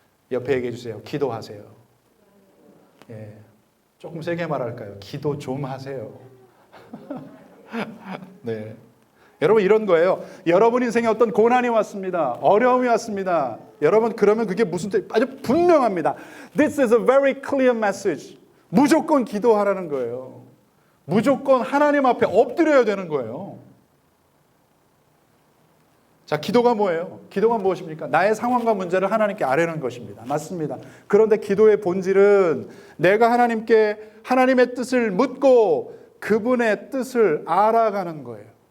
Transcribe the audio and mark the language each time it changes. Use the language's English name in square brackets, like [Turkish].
[Korean] 옆에 얘기해 주세요. 기도하세요. 조금 세게 말할까요? 기도 좀 하세요. 네. 여러분 이런 거예요. 여러분 인생에 어떤 고난이 왔습니다. 어려움이 왔습니다. 여러분 그러면 그게 무슨 뜻? 아주 분명합니다. [English] This is a very clear message. [Korean] 무조건 기도하라는 거예요. 무조건 하나님 앞에 엎드려야 되는 거예요. 자, 기도가 뭐예요? 기도가 무엇입니까? 나의 상황과 문제를 하나님께 아뢰는 것입니다. 맞습니다. 그런데 기도의 본질은 내가 하나님께 하나님의 뜻을 묻고 그분의 뜻을 알아가는 거예요.